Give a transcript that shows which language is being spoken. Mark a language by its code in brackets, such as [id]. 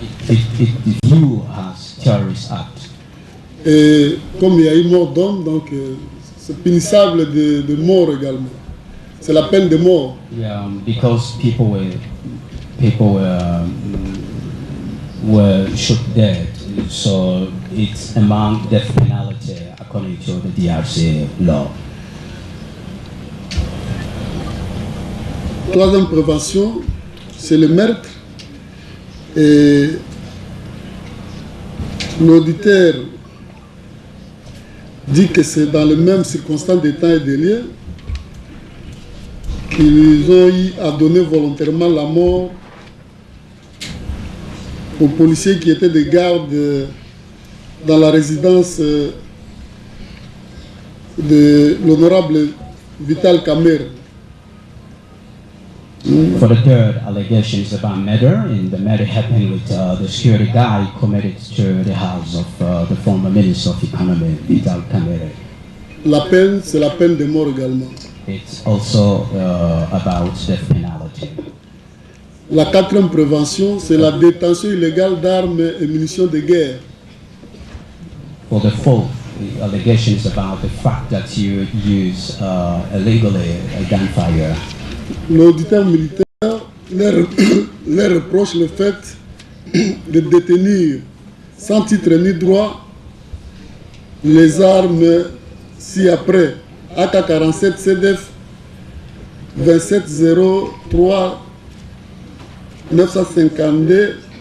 [en] It view as terrorist act. [fr] Et comme il y a eu mort d'homme, donc c'est punissable de mort également. C'est la peine de mort. [en] Yeah, because people were shot dead, so it's among death penalty according to the DRC law. [fr] Troisième prévention, c'est le meurtre. Et l'auditeur dit que c'est dans les mêmes circonstances de temps et de lieu qu'ils ont eu à donner volontairement la mort aux policiers qui étaient de garde dans la résidence de l'honorable Vital Kamerhe. [en] For the third allegation is about murder, and the murder happened with the security guy committed to the house of the former Minister of Economy, Vital Kamerhe. [fr] La peine, c'est la peine de mort également. [en] It's also about death penalty. [fr] La quatrième prévention, c'est la détention illégale d'armes et munitions de guerre. [en] For the fourth allegation is about the fact that you use illegally a gunfire. [fr] L'auditeur militaire leur reproche le fait de détenir sans titre ni droit les armes ci-après AK-47 CDF 2703 952